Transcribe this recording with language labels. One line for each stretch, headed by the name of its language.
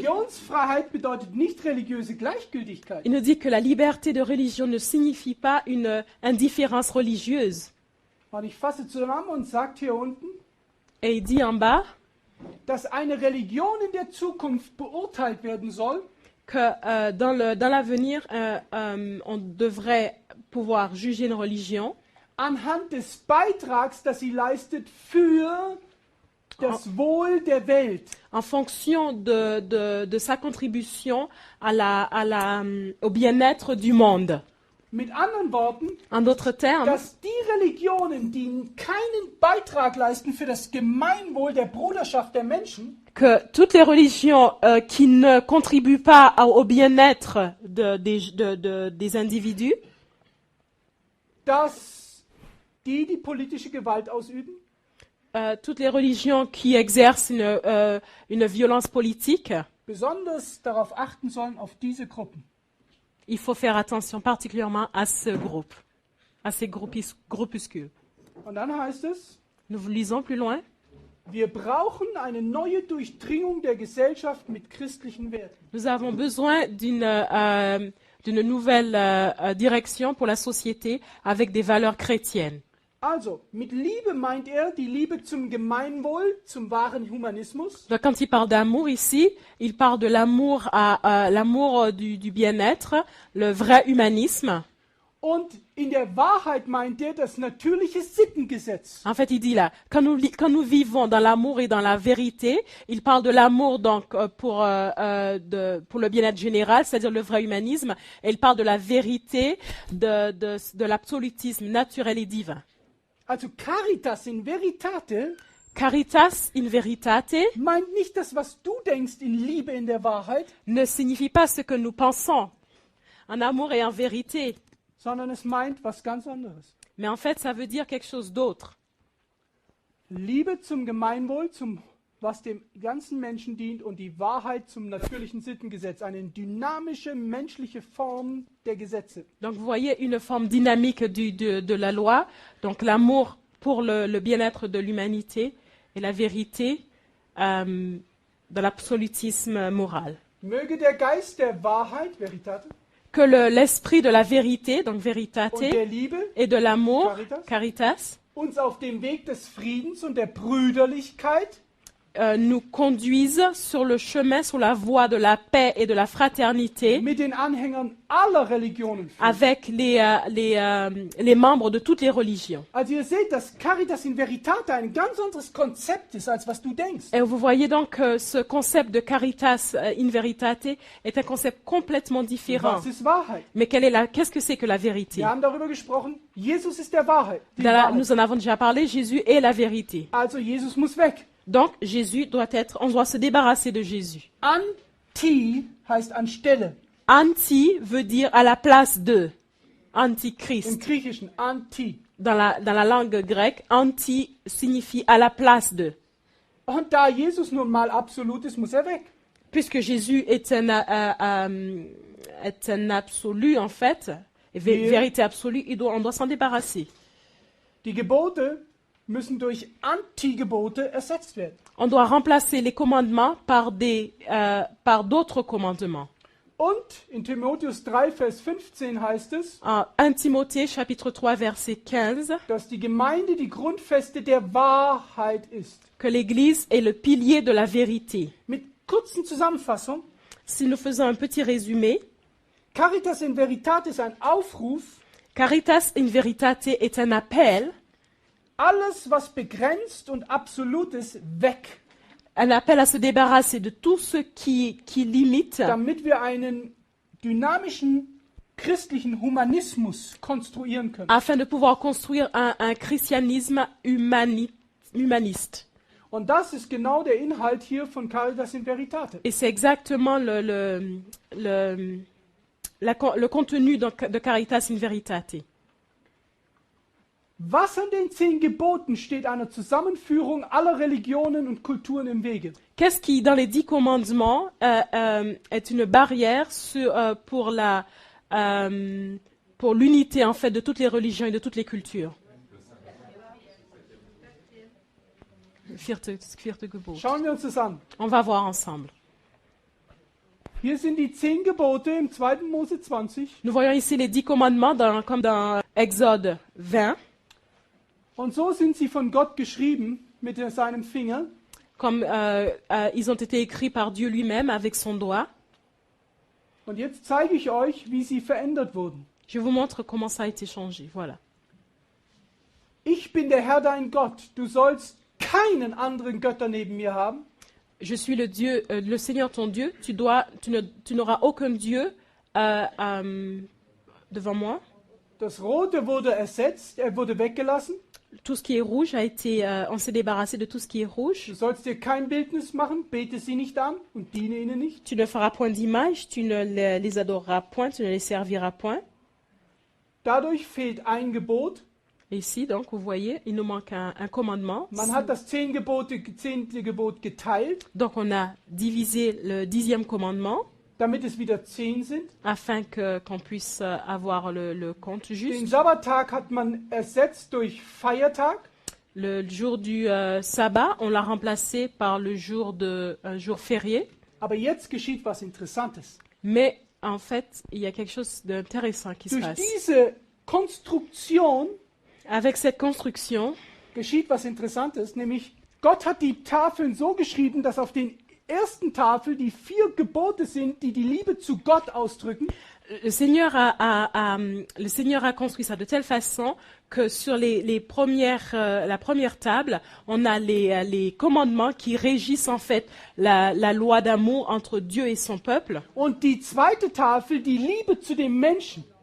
German: Religionsfreiheit bedeutet nicht religiöse Gleichgültigkeit.
French: il nous dit que la liberté de religion ne signifie pas une indifférence religieuse.
German: Und ich fasse zusammen und sagt hier unten,
French: Et il dit en bas
German: dass eine Religion in der Zukunft beurteilt werden soll,
French: que dans l'avenir, on devrait pouvoir juger une religion
German: anhand des Beitrags, das sie leistet für das Wohl der Welt.
French: en fonction de sa contribution au bien-être du monde.
German: Mit anderen Worten,
French: En d'autres termes,
German: dass die Religionen, die keinen Beitrag leisten für das Gemeinwohl der Bruderschaft der Menschen,
French: que toutes les religions qui ne contribuent pas au bien-être des individus,
German: dass die politische Gewalt ausüben,
French: toutes les religions qui exercent une violence politique,
German: besonders darauf achten sollen, auf diese Gruppen.
French: il faut faire attention particulièrement à ce groupe, à ces groupuscules.
German: Und dann heißt es,
French: Nous lisons plus loin.
German: wir brauchen eine neue Durchdringung der Gesellschaft mit christlichen Werten.
French: Nous avons besoin d'une nouvelle direction pour la société avec des valeurs chrétiennes.
German: Also, mit Liebe meint er die Liebe zum Gemeinwohl, zum wahren Humanismus.
French: Donc, quand il parle d'amour ici, il parle de l'amour l'amour du bien-être, le vrai humanisme.
German: Und in der Wahrheit meint er das natürliche Sittengesetz.
French: En fait, il dit là, quand nous vivons dans l'amour et dans la vérité, il parle de l'amour donc pour le bien-être général, c'est-à-dire le vrai humanisme, et il parle de la vérité, de l'absolutisme naturel et divin.
German: Also Caritas in Veritate
French: Caritas in veritate
German: meint nicht das, was du denkst in Liebe in der Wahrheit,
French: ne signifie pas ce que nous pensons en amour et en vérité,
German: sondern es meint was ganz anderes.
French: mais en fait, ça veut dire quelque chose d'autre.
German: Liebe zum Gemeinwohl, was dem ganzen Menschen dient, und die Wahrheit zum natürlichen Sittengesetz, eine dynamische menschliche Form der Gesetze.
French: Donc, vous voyez une forme dynamique de la loi, donc l'amour pour le bien-être de l'humanité et la vérité de l'absolutisme moral.
German: Möge der Geist der Wahrheit, Veritate,
French: Que l'esprit de la vérité, donc véritate,
German: und der Liebe
French: et de l'amour,
German: Caritas.
French: caritas,
German: uns auf dem Weg des Friedens und der Brüderlichkeit
French: nous conduisent sur le chemin, sur la voie de la paix et de la fraternité
German: mit den Anhängern aller Religionen führt.
French: avec les membres de toutes les religions.
German: Also ihr seht, dass Caritas in Veritate ein ganz anderes Konzept ist, als was du denkst.
French: Et vous voyez donc que ce concept de caritas in veritate est un concept complètement différent.
German: Was ist Wahrheit?
French: Mais qu'est-ce que c'est que la vérité?
German: Wir haben darüber gesprochen, Jesus ist der Wahrheit. Die
French: Là,
German: Wahrheit.
French: nous en avons déjà parlé, Jésus est la vérité.
German: Also Jesus muss weg.
French: Donc on doit se débarrasser de Jésus.
German: Anti heißt anstelle.
French: Anti veut dire à la place de.
German: Im Antichrist. Griechischen anti.
French: Dans la langue grecque, anti signifie à la place de.
German: Und da Jesus nun mal absolut ist, muss er weg.
French: Puisque Jésus est un absolu, en fait, vérité absolue, on doit s'en débarrasser.
German: Die Gebote müssen durch Antigebote ersetzt werden.
French: On doit remplacer les commandements par d'autres commandements.
German: Und in Timotheus 3, Vers 15 heißt es,
French: En 1 Timothée, chapitre 3, verset 15,
German: dass die Gemeinde die Grundfeste der Wahrheit ist.
French: que l'Église est le pilier de la vérité.
German: Mit kurzen Zusammenfassung,
French: Si nous faisons un petit résumé,
German: Caritas in Veritate ist ein Aufruf,
French: Caritas in Veritate est un appel,
German: alles was begrenzt und absolut ist, weg,
French: un appel à se débarrasser de tout ce qui limite,
German: damit wir einen dynamischen christlichen Humanismus konstruieren können.
French: afin de pouvoir construire un christianisme humaniste.
German: Und das ist genau der Inhalt hier von Caritas in Veritate.
French: Et c'est exactement le contenu de Caritas in Veritate.
German: Was an den 10 Geboten steht einer Zusammenführung aller Religionen und Kulturen im Wege?
French: Qu'est-ce qui, dans les 10 commandements, est une barrière pour l'unité en fait de toutes les religions et de toutes les cultures?
German: Vierte Gebot. Schauen wir uns das an.
French: On va voir ensemble.
German: Hier sind die 10 Gebote im 2. Mose 20.
French: Nous voyons ici les 10 commandements comme dans Exode 20,
German: Und so sind sie von Gott geschrieben mit seinem Finger.
French: comme ils ont été écrits par Dieu lui-même avec son doigt.
German: Und jetzt zeige ich euch, wie sie verändert wurden.
French: Je vous montre comment ça a été changé. Voilà.
German: Ich bin der Herr dein Gott. Du sollst keinen anderen Götter neben mir haben.
French: Je suis le Seigneur ton Dieu. Tu n'auras aucun Dieu devant moi.
German: Das Rote wurde ersetzt, wurde weggelassen.
French: Tout ce qui est rouge on s'est débarrassé de tout ce qui est rouge.
German: Du sollst dir kein Bildnis machen, bete sie nicht an und diene ihnen nicht.
French: Tu ne feras point d'image, tu ne les adoreras point, tu ne les serviras point.
German: Dadurch fehlt ein Gebot.
French: Et ici, donc, vous voyez, il nous manque un commandement.
German: Man hat das 10. Gebot geteilt,
French: Donc, on a divisé le 10e commandement
German: damit es wieder 10 sind.
French: afin qu'on puisse avoir le compte
German: Den
French: juste.
German: Sabbattag hat man ersetzt durch Feiertag.
French: Le jour du sabbat, on l'a remplacé par un jour férié.
German: Aber jetzt geschieht was Interessantes.
French: Mais en fait, il y a quelque chose d'intéressant qui se
German: Durch
French: passe.
German: diese Konstruktion
French: Avec cette construction,
German: geschieht was Interessantes, nämlich Gott hat die Tafeln so geschrieben, dass auf den ersten Tafel die 4 Gebote sind, die die Liebe zu Gott ausdrücken.
French: le Seigneur a construit ça de telle façon que sur la première table, on a les commandements qui régissent en fait la loi d'amour entre Dieu et son peuple.
German: Und die zweite Tafel die Liebe zu dem Menschen.